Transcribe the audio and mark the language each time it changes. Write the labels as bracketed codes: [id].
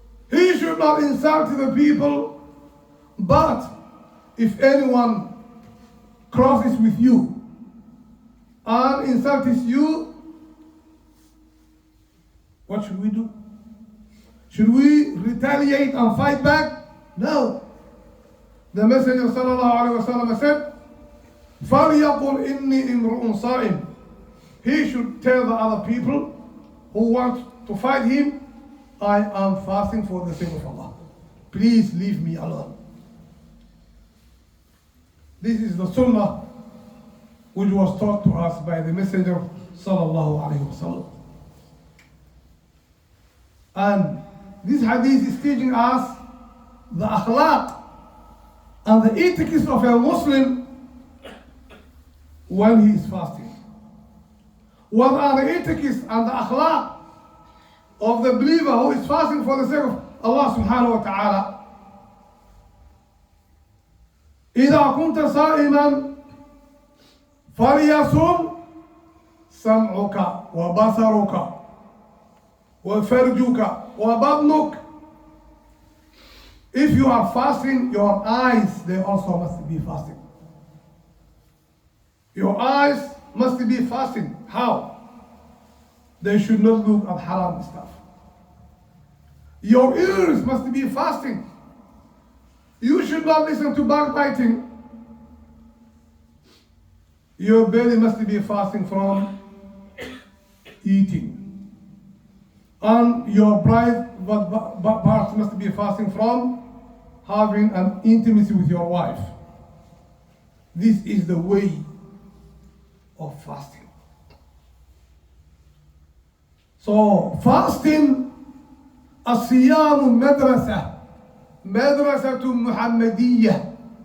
[en] He should not insult the people. But if anyone crosses with you and insults you, what should we do? Should we retaliate and fight back? No. The Messenger ﷺ said, [ar] فَلْيَقُلْ إِنِّي إِمْرُؤٌ صَائِمٌ. [en] He should tell the other people who want to fight him, I am fasting for the sake of Allah. Please leave me alone. This is the sunnah which was taught to us by the Messenger sallallahu alaihi wasallam. And this hadith is teaching us the akhlaq and the etiquette of a Muslim when he is fasting. What are the etiquettes and the akhlaq of the believer who is fasting for the sake of Allah subhanahu wa ta'ala? [ar] إذا كنت صائما فليصم سمعك وبصرك وفرجك وبطنك. [en] If you are fasting, your eyes, they also must be fasting. Your eyes must be fasting. How? They should not look at haram stuff. Your ears must be fasting. You should not listen to backbiting. Your belly must be fasting from eating. And your private parts must be fasting from having an intimacy with your wife. This is the way of fasting. So fasting, [ar] الصيام مدرسة محمدية.